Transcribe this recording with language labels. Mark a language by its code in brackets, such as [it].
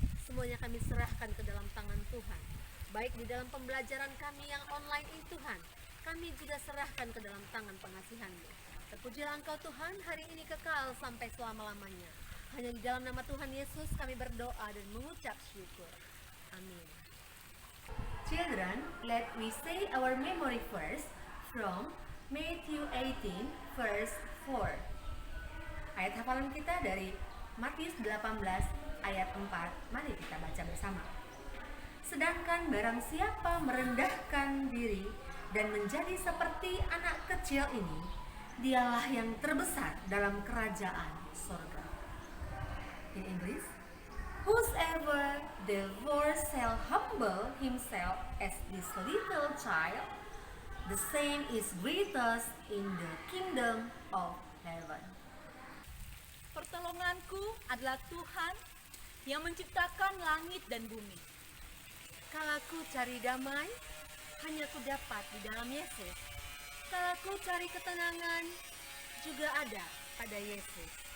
[id] Semuanya kami serahkan ke dalam tangan Tuhan. Baik di dalam pembelajaran kami yang online ini Tuhan, kami juga serahkan ke dalam tangan pengasihan-Mu. Terpujilah Engkau Tuhan, hari ini kekal sampai selama-lamanya. Hanya di dalam nama Tuhan Yesus kami berdoa dan mengucap syukur. Amin. [en] Children, let we say our memory verse from Matthew 18 verse 4. [id] Ayat hafalan kita dari Matius 18 ayat 4. Mari kita baca bersama. Sedangkan barang siapa merendahkan diri dan menjadi seperti anak kecil ini, dialah yang terbesar dalam kerajaan sorga. [en] In English, whosoever therefore shall humble himself as this little child, the same is greatest in the kingdom of heaven. [id] Pertolonganku adalah Tuhan yang menciptakan langit dan bumi. Kalau ku cari damai, hanya ku dapat di dalam Yesus. Kalau ku cari ketenangan, juga ada pada Yesus.